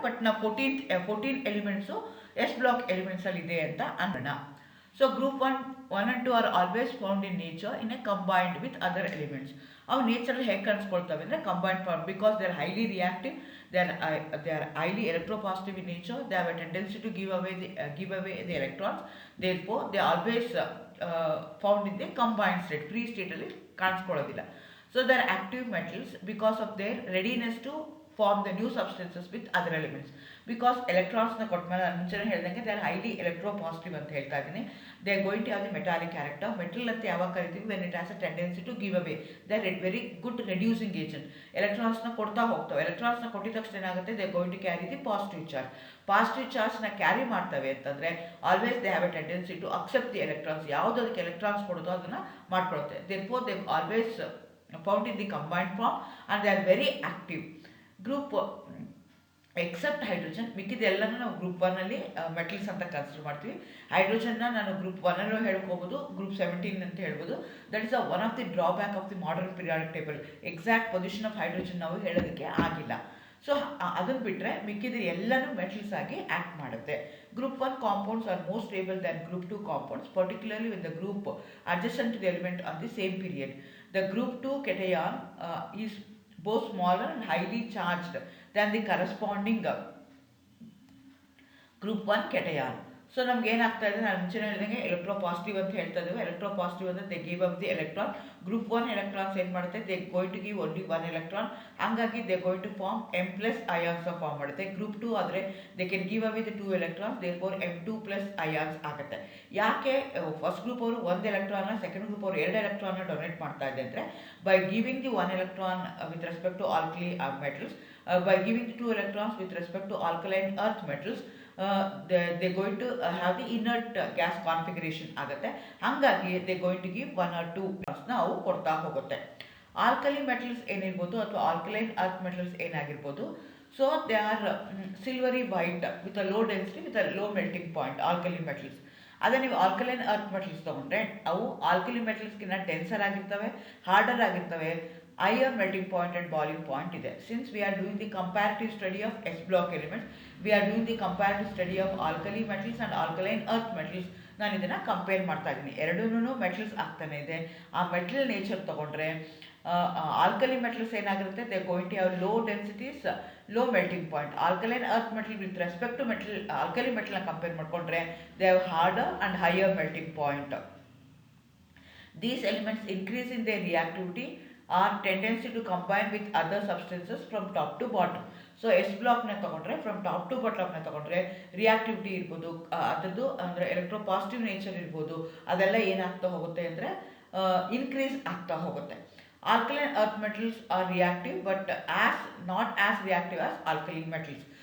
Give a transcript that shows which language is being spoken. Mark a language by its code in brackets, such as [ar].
[kn] But ನಾವು 14 elements S block ಎಲಿಮೆಂಟ್ಸಲ್ಲಿ ಇದೆ ಅಂತ ಅನ್ನೋಣ. [en] So group 1 and 2 are always found in nature in a combined with other elements. [kn] ಅವು ನೇಚರಲ್ಲಿ ಹೇಗೆ ಕಾಣಿಸ್ಕೊಳ್ತವೆ ಅಂದರೆ, [en] Combined form, because they are highly reactive, they are highly electropositive in nature. They have a tendency to give away the electrons. Therefore they are always found in the combined state. Free state [kn] ಅಲ್ಲಿ ಕಾಣಿಸ್ಕೊಳ್ಳೋದಿಲ್ಲ. [en] So they are active metals because of their readiness to form the new substances with other elements. [kn] Because electronsನ ಕೊಟ್ಮೇಲೆ ನಾನು ಮುಂಚೆನೇ ಹೇಳ್ದಂಗೆ [en] they are highly electropositive [kn] ಅಂತ ಹೇಳ್ತಾ ಇದ್ದೀನಿ. [en] They are going to have the metallic character. [kn] Metal ಅಂತ ಯಾವಾಗ ಕರಿತೀವಿ, [en] when it has a tendency to give away. They are very good reducing agent. [kn] ಎಲೆಕ್ಟ್ರಾನ್ಸ್ನ ಕೊಡ್ತಾ ಹೋಗ್ತವೆ. ಎಲೆಕ್ಟ್ರಾನ್ಸ್ನ ಕೊಟ್ಟಿದ ತಕ್ಷಣ ಏನಾಗುತ್ತೆ, [en] they are going to carry the positive charge. [kn] Positive ಚಾರ್ಜ್ನ carry ಮಾಡ್ತವೆ ಅಂತಂದರೆ [en] Always they have a tendency to accept the electrons. [kn] ಯಾವುದು ಅದಕ್ಕೆ ಎಲೆಕ್ಟ್ರಾನ್ಸ್ ಕೊಡೋದು ಅದನ್ನು ಮಾಡ್ಕೊಳುತ್ತೆ. [en] therefore they always found in the combined form and they are very active. [kn] Group accept hydrogen, ಮಿಕ್ಕಿದೆಲ್ಲನೂ ನಾವು group 1ಅಲ್ಲಿ metals ಅಂತ consider ಮಾಡ್ತೀವಿ. ಹೈಡ್ರೋಜನ್ನ ನಾನು ಗ್ರೂಪ್ 1ಅಲ್ಲೂ ಹೇಳ್ಕೋಬೋದು, ಗ್ರೂಪ್ 17 ಅಂತ ಹೇಳ್ಬೋದು. [en] That is one of the drawback of the modern periodic table. Exact position of hydrogen [kn] ನಾವು ಹೇಳೋದಕ್ಕೆ ಆಗಿಲ್ಲ. So ಅದನ್ನು ಬಿಟ್ಟರೆ ಮಿಕ್ಕಿದ ಎಲ್ಲನೂ ಮೆಟಲ್ಸ್ ಆಗಿ ಆ್ಯಕ್ಟ್ ಮಾಡುತ್ತೆ. [en] Group 1 compounds are more stable than group 2 compounds, particularly with the group adjacent to the element on the same period. The group 2 cation is both smaller and highly charged than the corresponding group 1 cation. [kn] So ನಮ್ಗೆ ಏನಾಗ್ತಾ ಇದೆ, ನಾನು ಮುಂಚೆ ಹೇಳಿದಂಗೆ electropositive ಅಂತ ಹೇಳ್ತಾ ಇದ್ದೇವೆ. [en] Electropositive ಅಂದರೆ they give up the electron. Group 1 electrons [kn] ಏನು ಮಾಡುತ್ತೆ, [en] They going to give only 1 electron. ಹಾಗಾಗಿ they going to form M+ ions form ಮಾಡುತ್ತೆ. Group 2 ಆದರೆ they can give away the 2 electrons, therefore M2+ ions ಆಗುತ್ತೆ. [kn] ಯಾಕೆ first group ಅವರು 1 ಎಲೆಕ್ಟ್ರಾನ್ನ, second group ಅವರು 2 ಎಲೆಕ್ಟ್ರಾನ್ನ ಡೊನೇಟ್ ಮಾಡ್ತಾ ಇದೆ ಅಂದರೆ, [en] By giving the 1 electron with respect to alkali metals, by giving the 2 electrons with respect to alkaline earth metals, they going to have the inert gas configuration ಆಗುತ್ತೆ. ಹಾಗಾಗಿ they going to give 1 or 2 [kn] ನಾವು ಕೊಡ್ತಾ ಹೋಗುತ್ತೆ. Alkali metals ಏನಿರ್ಬೋದು ಅಥವಾ alkaline earth metals ಏನಾಗಿರ್ಬೋದು, [en] So they are silvery white with a low density with a low melting point, alkali metals. [kn] ಅದೇ ನೀವು alkaline earth metals ತೊಗೊಂಡ್ರೆ ಅವು ಆಲ್ಕಲಿ ಮೆಟಲ್ಸ್ಗಿನ್ನ ಡೆನ್ಸರ್ ಆಗಿರ್ತವೆ, ಹಾರ್ಡರ್ ಆಗಿರ್ತವೆ, [en] higher melting point and boiling point [kn] ಇದೆ. [en] Since we are doing the comparative study of S block elements, we are doing the comparative study of alkali metals and alkaline earth metals. [kn] ನಾನು ಇದನ್ನು compare ಮಾಡ್ತಾ ಇದ್ದೀನಿ. ಎರಡೂ metals ಆಗ್ತಾನೆ ಇದೆ. ಆ metal nature ತೊಗೊಂಡ್ರೆ ಆಲ್ಕಲಿ ಮೆಟಲ್ಸ್ ಏನಾಗಿರುತ್ತೆ, [en] They going to have low densities, low melting point. Alkaline earth metal with respect to metal alkali [kn] ಮೆಟಲ್ನ compare ಮಾಡಿಕೊಂಡ್ರೆ [en] They have harder and higher melting point. These elements increase in their reactivity or tendency to combine with other substances from top to bottom. [kn] So S ಬ್ಲಾಕ್ನ ತಗೊಂಡ್ರೆ from top two ಬಾಟಮ್ನ ತಗೊಂಡ್ರೆ reactivity ಇರ್ಬೋದು, ಅದರದ್ದು ಅಂದರೆ electro positive nature ಇರ್ಬೋದು, ಅದೆಲ್ಲ ಏನಾಗ್ತಾ ಹೋಗುತ್ತೆ ಅಂದರೆ ಇನ್ಕ್ರೀಸ್ ಆಗ್ತಾ ಹೋಗುತ್ತೆ. [en] Alkaline earth metals are reactive but not as reactive as alkaline metals.